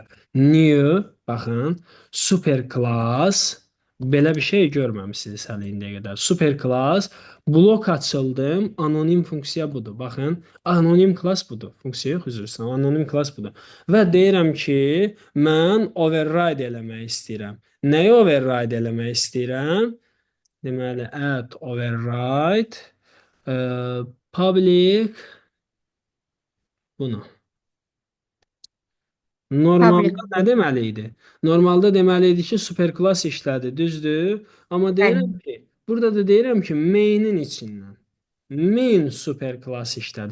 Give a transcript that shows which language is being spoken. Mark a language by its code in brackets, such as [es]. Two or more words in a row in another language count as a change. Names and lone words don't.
[az] New, baxın, super klass belə bir şey görməmisiniz hələ indiyə qədər. Super klass blok açıldım, anonim funksiya budur. Baxın, anonim klass budur. Funksiya yox, üzr istəyirəm. Anonim klass budur. Və deyirəm ki, mən override eləmək istəyirəm. Nəyi override eləmək istəyirəm? Deməli, [en] add override public [az] bunu. Public. Normalda nə deməli idi? Normalda deməli idi ki, superklass işlədi, düzdür? Amma Bəli. deyirəm ki, burada da deyirəm ki, main-in içindən. Main superklass işlədi.